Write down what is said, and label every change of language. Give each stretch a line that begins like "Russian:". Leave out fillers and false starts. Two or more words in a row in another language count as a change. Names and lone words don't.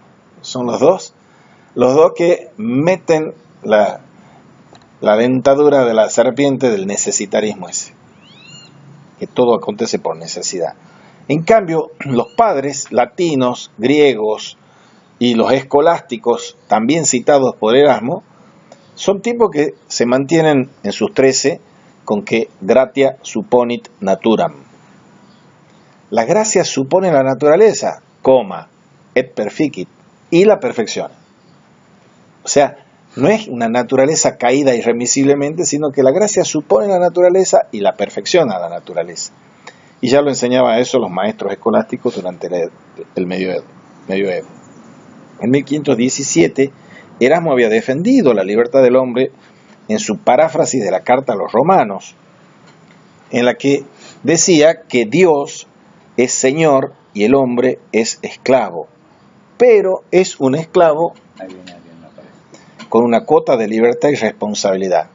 Spanish: Son los dos que meten la dentadura de la serpiente del necesitarismo ese, que todo acontece por necesidad. En cambio, los padres latinos, griegos y los escolásticos, también citados por Erasmo, son tipos que se mantienen en sus 13 con que
Latin: gratia supponit naturam.
Spanish: La gracia supone la naturaleza,
Latin: et perficit,
Spanish: y la perfección. O sea, no es una naturaleza caída irremisiblemente, sino que la gracia supone la naturaleza y la perfecciona a la naturaleza. Y ya lo enseñaban eso los maestros escolásticos durante el medioevo. En 1517, Erasmo había defendido la libertad del hombre en su paráfrasis de la carta a los romanos, en la que decía que Dios es Señor y el hombre es esclavo, pero es un esclavo con una cuota de libertad y responsabilidad.